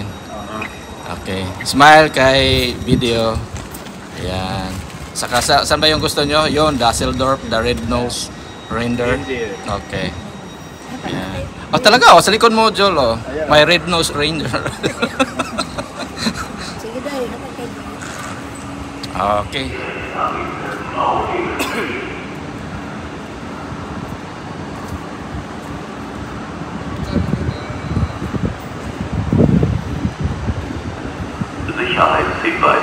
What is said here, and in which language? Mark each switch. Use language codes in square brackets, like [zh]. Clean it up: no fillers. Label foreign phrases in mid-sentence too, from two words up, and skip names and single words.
[tl] Okay. Smile kay video. Ayan. Saka saan ba yung gusto nyo? Yun, [en] Düsseldorf, the red-nosed reindeer. [tl] Okay. Ayan. Oh, talaga, oh, sa likod mo, Joel, oh. May [en] red-nosed reindeer. [tl] Okay. [de] Sicherheitshinweis.